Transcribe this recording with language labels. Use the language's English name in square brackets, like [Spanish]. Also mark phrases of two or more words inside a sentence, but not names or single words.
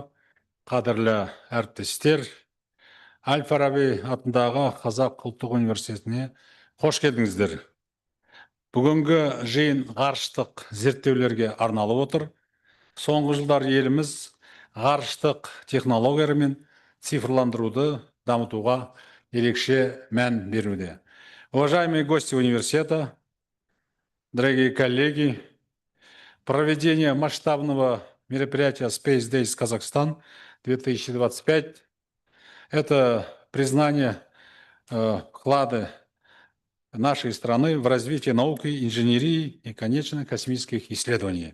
[Kazakh] қадірлі әріптестер, Әл-Фараби атындағы Қазақ ұлттық университетіне қош келдіңіздер. Бүгінгі жиын ғарыштық зерттеулерге арналып отыр. Соңғы жылдар еліміз ғарыштық технологиялар мен цифрландыруды дамытуға ерекше мән беруде. [Russian] Уважаемые гости университета, дорогие коллеги, проведение масштабного мероприятия Space Days Казахстан 2025 – это признание вклада нашей страны в развитие науки, инженерии и, конечно, космических исследований.